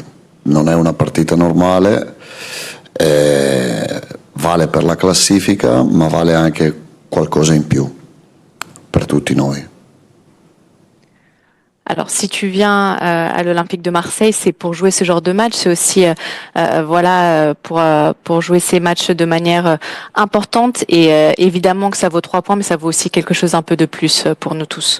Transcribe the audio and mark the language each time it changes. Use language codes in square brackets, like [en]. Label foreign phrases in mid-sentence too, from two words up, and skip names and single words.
[it] Non è una partita normale, vale per la classifica, ma vale anche qualcosa in più per tutti noi. [fr] Alors, si tu viens à l'Olympique de Marseille, c'est pour jouer ce genre de match. C'est aussi, pour jouer ces matchs de manière importante. Et évidemment que ça vaut 3 points, mais ça vaut aussi quelque chose un peu de plus pour nous tous.